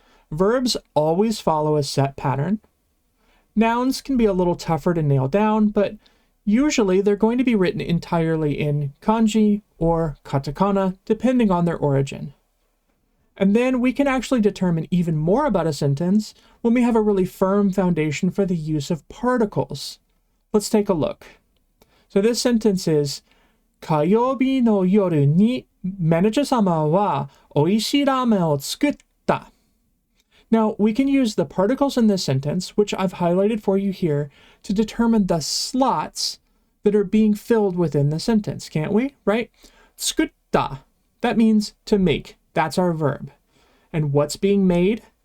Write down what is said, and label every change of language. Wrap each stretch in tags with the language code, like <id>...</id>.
<en>Verbs always follow a set pattern. Nouns can be a little tougher to nail down, but usually they're going to be written entirely in kanji or katakana, depending on their origin. And then we can actually determine even more about a sentence when we have a really firm foundation for the use of particles. Let's take a look. So this sentence is,</en> <ja>火曜日の夜にマネージャー様は美味しいラーメンを作った.</ja> <en>Now, we can use the particles in this sentence, which I've highlighted for you here, to determine the slots that are being filled within the sentence, can't we? Right? 作った.That means to make. That's our verb. And what's being made?</en>